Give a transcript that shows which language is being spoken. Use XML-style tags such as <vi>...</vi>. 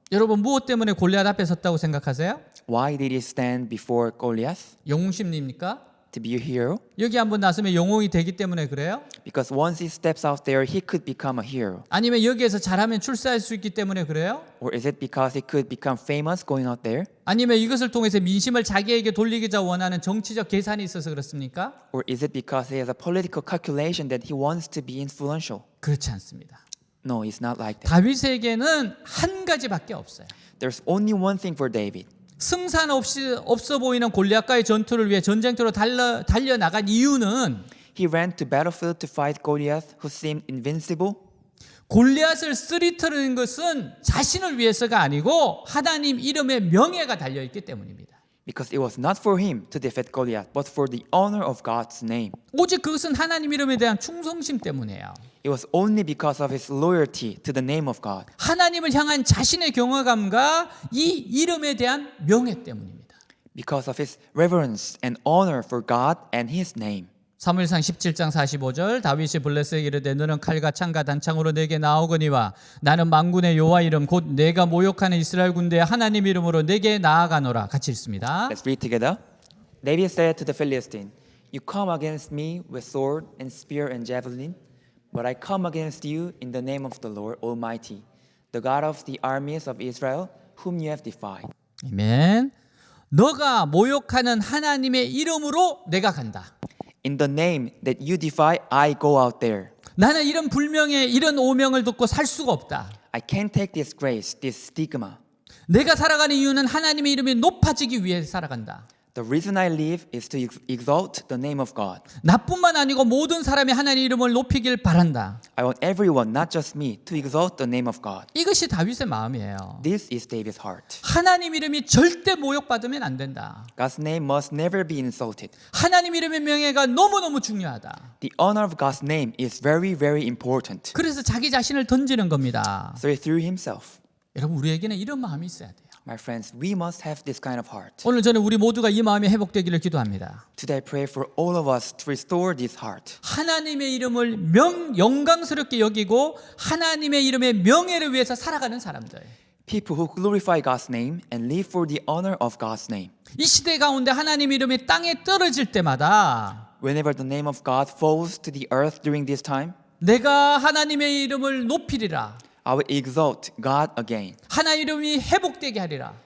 <ko>여러분 무엇 때문에 골리앗 앞에 섰다고 생각하세요?</ko> <en>Why did he stand before Goliath?</en> <ko>영웅심리입니까?</ko> <en>To be a hero?</en> <ko>여기 한번 나서면 영웅이 되기 때문에 그래요?</ko> <en>Because once he steps out there, he could become a hero.</en> <ko>아니면 여기에서 잘하면 출세할 수 있기 때문에 그래요?</ko> <en>Or is it because he could become famous going out there?</en> <ko>아니면 이것을 통해서 민심을 자기에게 돌리기자 원하는 정치적 계산이 있어서 그렇습니까?</ko> <en>Or is it because he has a political calculation that he wants to be influential?</en> <ko>그렇지 않습니다.</ko> <en>No, it's not like that.</en> <ko>다윗에게는 한 가지밖에 없어요.</ko> <en>There's only one thing for David.</en> <ko>승산 없어 보이는 골리앗과의 전투를 위해 전쟁터로 달려나간 이유는</ko> <en>He ran to battlefield to fight Goliath, who seemed invincible.</en> <ko>골리앗을 쓰리터는 것은 자신을 위해서가 아니고 하나님 이름의 명예가 달려있기 때문입니다.</ko> <en>Because it was not for him to defeat Goliath, but for the honor of God's name.</en> <ko>오직 그것은 하나님 이름에 대한 충성심 때문이에요.</ko> <en>It was only because of his loyalty to the name of God.</en> <ko>하나님을 향한 자신의 경외감과 이 이름에 대한 명예 때문입니다.</ko> <en>Because of his reverence and honor for God and his name.</en> <ko>사무엘상 17장 45절 다윗이 블레셋에게 이르되 너는 칼과 창과 단창으로 내게 나오거니와 나는 만군의 여호와 이름 곧 내가 모욕하는 이스라엘 군대의 하나님 이름으로 내게 나아가노라. 같이 읽습니다.</ko> <en>Let's read together. David said to the Philistine, You come against me with sword and spear and javelin, but I come against you in the name of the Lord Almighty, the God of the armies of Israel, whom you have defied.</en> <ko>아멘. 너가 모욕하는 하나님의 이름으로 내가 간다.</ko> <en>In the name that you defy, I go out there.</en> <ko>나는 이런 불명예, 이런 오명을 듣고 살 수가 없다.</ko> <en>I can't take this grace, this stigma.</en> <ko>내가 살아가는 이유는 하나님의 이름이 높아지기 위해 살아간다.</ko> <en>The reason I live is to exalt the name of God.</en> <ko>나뿐만 아니고 모든 사람이 하나님의 이름을 높이길 바란다.</ko> <en>I want everyone, not just me, to exalt the name of God.</en> <ko>이것이 다윗의 마음이에요.</ko> <en>This is David's heart.</en> <ko>하나님 이름이 절대 모욕받으면 안 된다.</ko> <en>God's name must never be insulted.</en> <ko>하나님 이름의 명예가 너무너무 중요하다.</ko> <en>The honor of God's name is very, very important.</en> <ko>그래서 자기 자신을 던지는 겁니다.</ko> <en>So he threw himself.</en> <ko>여러분 우리에게는 이런 마음이 있어야 돼요.</ko> <en>My friends, we must have this kind of heart.</en> <ko>오늘 저는 우리 모두가 이 마음이 회복되기를 기도합니다.</ko> <en>Today I pray for all of us to restore this heart.</en> <ko>하나님의 이름을 영광스럽게 여기고 하나님의 이름의 명예를 위해서 살아가는 사람들.</ko> <en>People who glorify God's name and live for the honor of God's name.</en> <ko>이 시대 가운데 하나님 이름이 땅에 떨어질 때마다</ko> <en>Whenever the name of God falls to the earth during this time,</en> <ko>내가 하나님의 이름을 높이리라.</ko> <en>I will exalt God again.</en> <ko>하나님 이름이 회복되게 하리라.</ko>